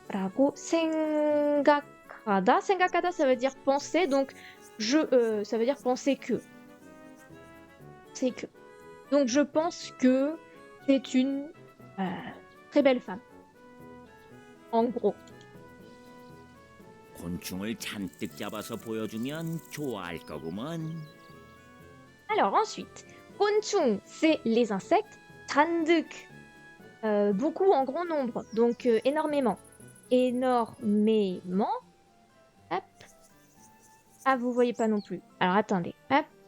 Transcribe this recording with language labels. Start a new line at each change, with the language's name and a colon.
French: Rago 생각하다. 생각하다, ça veut dire penser, donc ça veut dire penser que. C'est que. Donc, je pense que c'est une très belle femme. En gros.
Korean: 곤충을 잔뜩 잡아서 보여주면 좋아할 거구먼.
French: Alors ensuite, 곤충, c'est les insectes. 잔뜩, beaucoup en grand nombre, donc énormément. Énormément. Hop. Ah, vous voyez pas non plus. Alors attendez. Hop.